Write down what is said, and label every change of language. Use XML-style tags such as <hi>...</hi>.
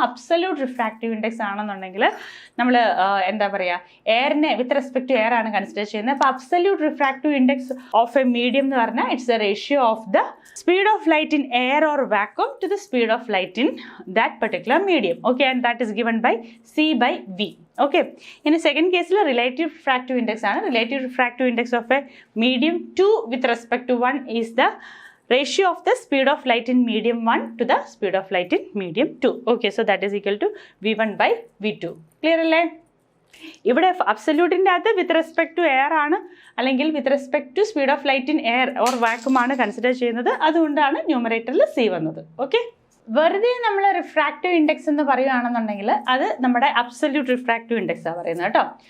<ml>Absolute refractive index ആണെന്നുണ്ടെങ്കിൽ നമ്മൾ എന്താ പറയുക, എയറിനെ വിത്ത് റെസ്പെക്ട് ടു എയർ ആണ് കൺസിഡർ ചെയ്യുന്നത്.</ml> <en>അപ്പോൾ absolute refractive index of a medium</en> <ml>എന്ന് പറഞ്ഞാൽ</ml> <en>It's the ratio of the speed of light in air or vacuum to the speed of light in that particular medium. Okay, and that is given by c/v. Okay, ഇനി second കേസിൽ relative refractive index ആണ്. Relative refractive index of a medium 2 with respect to 1 is the ratio of the speed of light in medium 1 to the speed of light in medium 2. Okay, so that is equal to v1 by v2.</en> <ml>Clear അല്ലേ? ഇവിടെ അബ്സല്യൂട്ടിൻ്റെ അകത്ത് with respect to air ആണ്, അല്ലെങ്കിൽ with respect to speed of light in air or vacuum ആണ് consider ചെയ്യുന്നത്. അതുകൊണ്ടാണ് ന്യൂമറേറ്ററിൽ c വന്നത്. ഓക്കെ, വെറുതെ നമ്മൾ റിഫ്രാക്റ്റീവ് ഇൻഡെക്സ് എന്ന് പറയുകയാണെന്നുണ്ടെങ്കിൽ അത് നമ്മുടെ അബ്സല്യൂട്ട് റിഫ്രാക്റ്റീവ് ഇൻഡെക്സാണ് പറയുന്നത് കേട്ടോ.</ml>